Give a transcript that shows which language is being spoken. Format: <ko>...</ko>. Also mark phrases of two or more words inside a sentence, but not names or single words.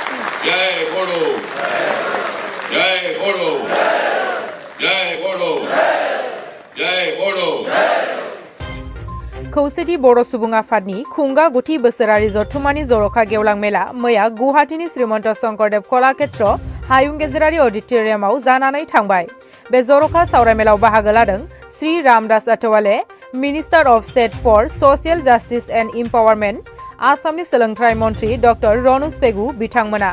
<brx>जय बोडो, जय बोडो, जय बोडो, जय बोडो। खौसेथि बर' सुबुं आफादनि खुंगा गुथि बोसोरारि जथुमानि जर'खा गेवलां मेला मैया गुवाहाटीनि श्रीमन्त शंकरदेव कलाक्षेत्र हायुं गेजेरारि अडिटोरियामाव जानानै थांबाय। बे जर'खा सावरायमेलाव बाहागो लादों श्री रामदास अथवाले,</brx> <en>Minister of State for Social Justice and Empowerment,</en> <brx>आसामनि सोलोंथाइ मन्त्री डक्टर रनज पेगु बिथांमोना।</brx>